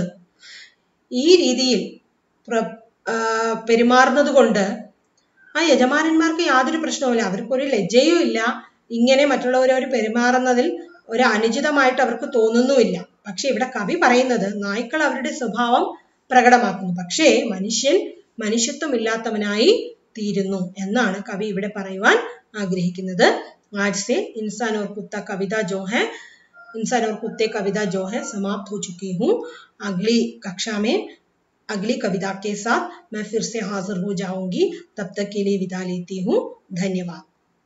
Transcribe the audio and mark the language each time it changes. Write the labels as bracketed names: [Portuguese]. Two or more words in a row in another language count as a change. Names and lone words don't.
[Malayalam] ഈ രീതിയിൽ പെരുമാറുന്നത് കൊണ്ട് ആ യജമാനന്മാർക്ക് യാതൊരു പ്രശ്നവുമില്ല, അവർക്കൊരു ലജ്ജയും ഇല്ല, ഇങ്ങനെ മറ്റുള്ളവരോട് പെരുമാറുന്നതിൽ ഒരു അനുചിതമായിട്ട് അവർക്ക് തോന്നുന്നുമില്ല. പക്ഷെ ഇവിടെ കവി പറയുന്നത് നായ്ക്കൾ അവരുടെ സ്വഭാവം പ്രകടമാക്കുന്നു, പക്ഷേ മനുഷ്യൻ മനുഷ്യത്വമില്ലാത്തവനായി തീരുന്നു എന്നാണ് കവി ഇവിടെ പറയുവാൻ ആഗ്രഹിക്കുന്നത്. [Hindi] आज से इंसान और कुत्ता कविता जो है, इंसान और कुत्ते कविता जो है समाप्त हो चुकी हूँ. अगली कक्षा में अगली कविता के साथ मैं फिर से हाजिर हो जाऊंगी. तब तक के लिए विदा लेती हूँ. धन्यवाद.